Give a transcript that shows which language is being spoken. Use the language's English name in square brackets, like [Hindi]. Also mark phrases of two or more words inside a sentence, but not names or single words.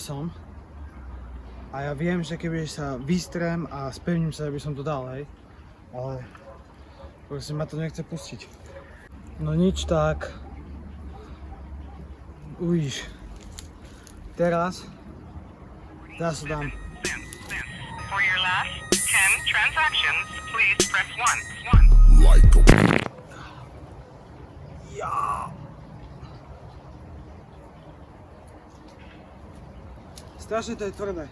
[Slovak] som a ja viem, že keby sa vystrem a spevním sa, by som to dal, hej, ale proste ma to nechce pustiť. No nič, tak uvidíš. Teraz sa dám. [English] For your last 10 transactions, please press 1. [Slovak] Ja. Strašne to je tvrdé.